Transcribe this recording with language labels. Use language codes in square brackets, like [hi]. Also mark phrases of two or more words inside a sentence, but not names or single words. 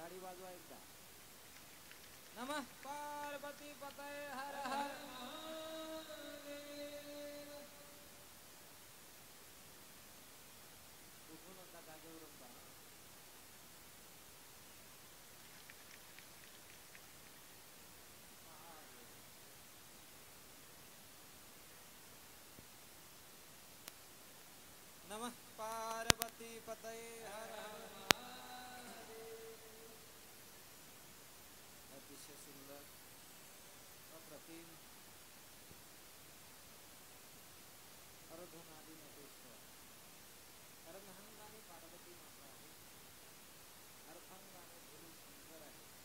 [mr] वाजवा एकदा. [sa] नमः पार्वती पतये हर हर. [mr] उठू नका जागेवरून जा. [sa] नमः पार्वती पतये हर हर. [mr] अतिशय सुंदर अप्रतिम अर्धनारी नटेश्वर अर्धांगाने पार्वती माता आहे, अर्धांगाने गुरु शंकर आहे.